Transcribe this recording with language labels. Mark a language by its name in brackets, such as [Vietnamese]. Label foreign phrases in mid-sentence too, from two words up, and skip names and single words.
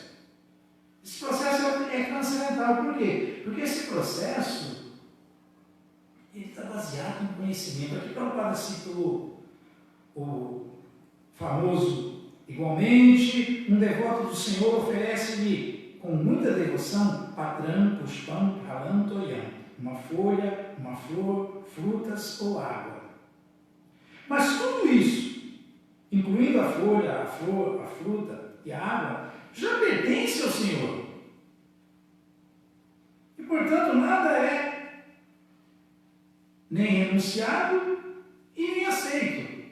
[Portuguese] Esse processo é transcendental. Por quê? Porque esse processo ele está baseado em conhecimento. Aqui Prabhupada citou o famoso: igualmente, um devoto do Senhor oferece-lhe com muita devoção [Sanskrit] patram, pushpam, phalam, toyam, [Portuguese] uma folha, uma flor, frutas ou água. Mas tudo isso, incluindo a folha, a flor, a fruta e a água, já pertence ao Senhor. E, portanto, nada é nem renunciado e nem aceito.